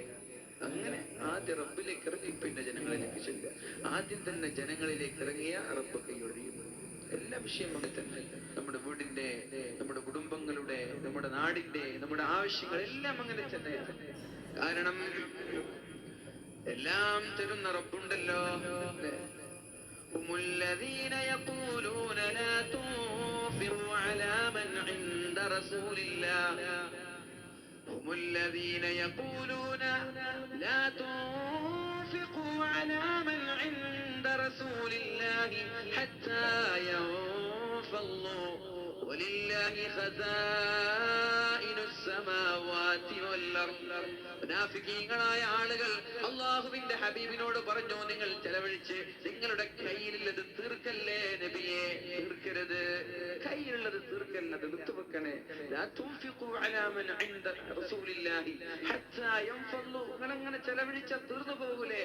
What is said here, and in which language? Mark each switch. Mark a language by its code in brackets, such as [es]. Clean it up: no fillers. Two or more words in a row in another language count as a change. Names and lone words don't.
[ml] അങ്ങനെ ആദ്യം റബ്ബിലേക്ക് ഇറങ്ങി പിന്നെ ജനങ്ങളിലേക്ക് ചെല്ലുക. ആദ്യം തന്നെ ജനങ്ങളിലേക്ക് ഇറങ്ങിയ റബ്ബ് കൈയൊഴിയും. എല്ലാ വിഷയം അങ്ങനെ തന്നെ, നമ്മുടെ വീടിന്റെ, നമ്മുടെ കുടുംബങ്ങളുടെ, നമ്മുടെ നാടിന്റെ, നമ്മുടെ ആവശ്യങ്ങൾ എല്ലാം അങ്ങനെ തന്നെ. കാരണം എല്ലാം തരുന്ന റബ്ബുണ്ടല്ലോ. [ar] هم الذين يقولون لا تنفروا على من عند رسول الله، هم الذين يقولون لا تنفقوا على من عند رسول الله حتى ينفضوا ولله خزائن السماوات والأرض. [ml] മുനാഫിക്കീങ്ങളായ ആളുകൾ അല്ലാഹുവിന്റെ ഹബീബിനോട് പറഞ്ഞു, നിങ്ങൾ ചെലവഴിച്ച് നിങ്ങളുടെ കയ്യിലുള്ളത് തീർക്കല്ലേ നബിയെ, തീർക്കരുത്, കയ്യിലുള്ളത് തീർക്കല്ല, അത് എടുത്തു വെക്കണേ. [ar] لا تنفقوا على من عند رسول الله حتى ينفضوا, [ml] അങ്ങനെ ചെലവഴിച്ച തീർന്നു പോകൂലേ?